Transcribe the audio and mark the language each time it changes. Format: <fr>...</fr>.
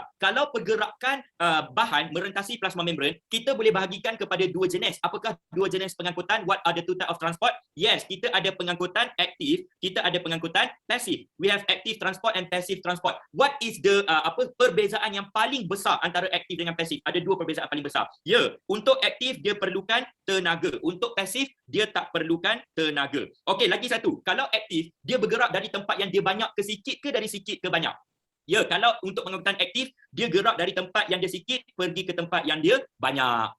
<ms>Kalau pergerakan bahan merentasi plasma membran, kita boleh bahagikan kepada 2 jenis. Apakah 2 jenis pengangkutan?</ms> <en>What are the 2 type of transport?</en> <ms>Yes, kita ada pengangkutan aktif, kita ada pengangkutan pasif.</ms> <en>We have active transport and passive transport. What is the</en> <ms>perbezaan yang paling besar antara aktif dengan pasif? Ada 2 perbezaan paling besar. Ya, untuk aktif dia perlukan tenaga. Untuk pasif, dia tak perlukan tenaga. Okey, lagi satu. Kalau aktif, dia bergerak dari tempat yang dia banyak ke sikit ke dari sikit ke banyak? Ya, kalau untuk pengangkutan aktif, dia gerak dari tempat yang dia sikit pergi ke tempat yang dia banyak.</ms>